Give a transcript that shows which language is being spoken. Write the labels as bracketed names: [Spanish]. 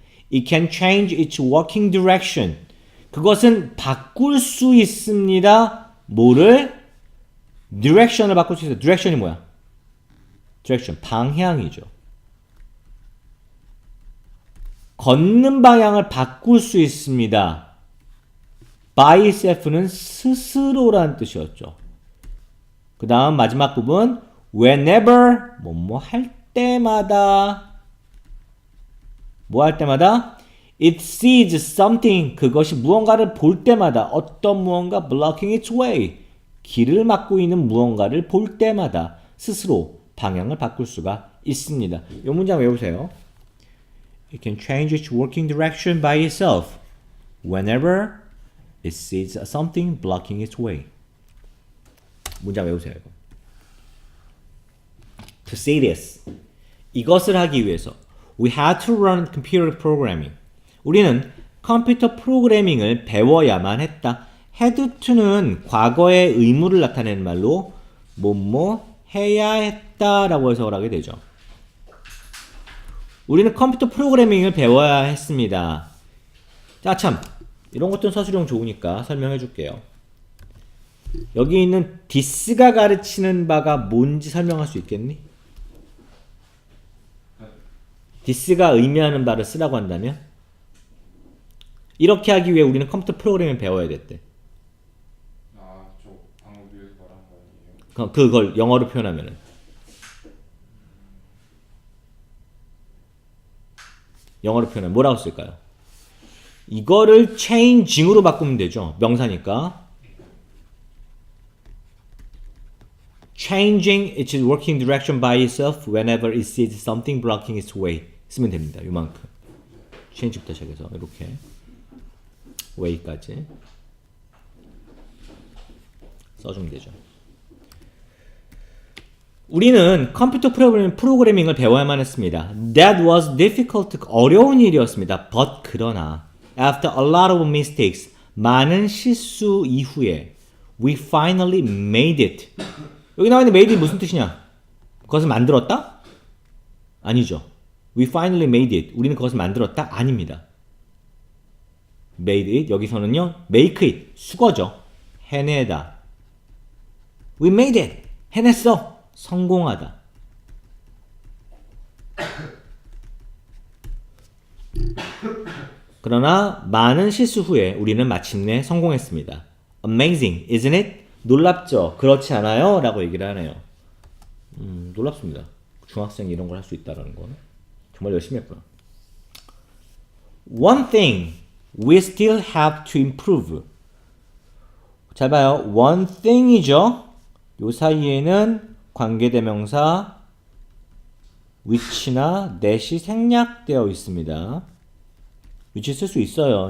[English] It can change its walking direction. [Korean] 그것은 바꿀 수 있습니다. 뭐를? direction을 바꿀 수 있어요. direction이 뭐야? direction, 방향이죠. 걷는 방향을 바꿀 수 있습니다. by itself는 스스로라는 뜻이었죠. 그 다음 마지막 부분 whenever 뭐뭐 할 때마다 뭐 할 때마다 [English] it sees something [Korean] 그것이 무언가를 볼 때마다 어떤 무언가 [English] blocking its way [Korean] 길을 막고 있는 무언가를 볼 때마다 스스로 방향을 바꿀 수가 있습니다. 이 문장 외우세요. [English] It can change its working direction by itself whenever it sees something blocking its way. [Korean] 문장 외우세요. 이거. [English] To see this. [Korean] 이것을 하기 위해서 [English] we had to learn computer programming. [Korean] 우리는 컴퓨터 프로그래밍을 배워야만 했다. had to는 과거의 의무를 나타내는 말로 뭐뭐 해야 했다라고 해석을 하게 되죠. 우리는 컴퓨터 프로그래밍을 배워야 했습니다. 자, 참 이런 것들은 서술형 좋으니까 설명해 줄게요. 여기 있는 this가 가르치는 바가 뭔지 설명할 수 있겠니? this가 의미하는 바를 쓰라고 한다면? 이렇게 하기 위해 우리는 컴퓨터 프로그래밍을 배워야 됐대. 아, 저 방금 위에서 말한 거 아니에요? 그걸 영어로 표현하면은. 영어로 표현하면 뭐라고 쓸까요? 이거를 changing으로 바꾸면 되죠. 명사니까. [English] Changing its working direction by itself whenever it sees something blocking its way. [Korean] 쓰면 됩니다. 요만큼. change부터 시작해서 이렇게 way까지 써주면 되죠. 우리는 컴퓨터 프로그래밍을 배워야만 했습니다. [English] That was difficult. [Korean] 어려운 일이었습니다. [English] But [Korean] 그러나 [English] after a lot of mistakes, [Korean] 많은 실수 이후에 [English] we finally made it. [Korean] 여기 나와 있는 made it 무슨 뜻이냐? 그것을 만들었다? 아니죠. [English] We finally made it. [Korean] 우리는 그것을 만들었다? 아닙니다. made it 여기서는요 make it 수거죠. 해내다. [English] We made it. [Korean] 해냈어. 성공하다. 그러나 많은 실수 후에 우리는 마침내 성공했습니다. [English] Amazing, isn't it? [Korean] 놀랍죠? 그렇지 않아요? 라고 얘기를 하네요. 놀랍습니다. 중학생이 이런 걸 할 수 있다는 건 정말 열심히 했구나. [English] One thing we still have to improve. [Korean] 잘 봐요. One thing이죠. 요 사이에는 관계대명사 which나 that이 생략되어 있습니다. which 쓸 수 있어요.